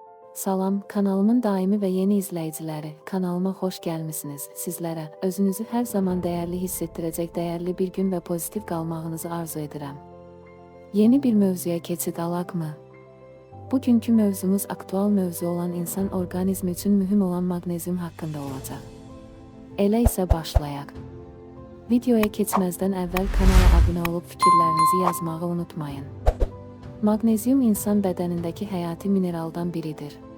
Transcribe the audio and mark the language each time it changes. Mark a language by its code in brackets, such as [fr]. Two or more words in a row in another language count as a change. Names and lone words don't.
[tr] Salam, kanalımın daimi ve yeni izleyicileri, kanalıma hoş gelmişsiniz. Sizlere, özünüzü her zaman değerli hissettirecek değerli bir gün ve pozitif kalmağınızı arzu ederim. [az] Yeni bir mövzuya keçid alaq mı? Bugünkü mövzumuz aktual mövzu olan insan orqanizmi üçün mühüm olan maqnezium haqqında olacaq. Elə isə başlayaq. Videoya keçməzdən əvvəl kanala abunə olub fikirlərinizi yazmağı unutmayın. Maqnezium insan bədənindəki həyati mineraldan biridir.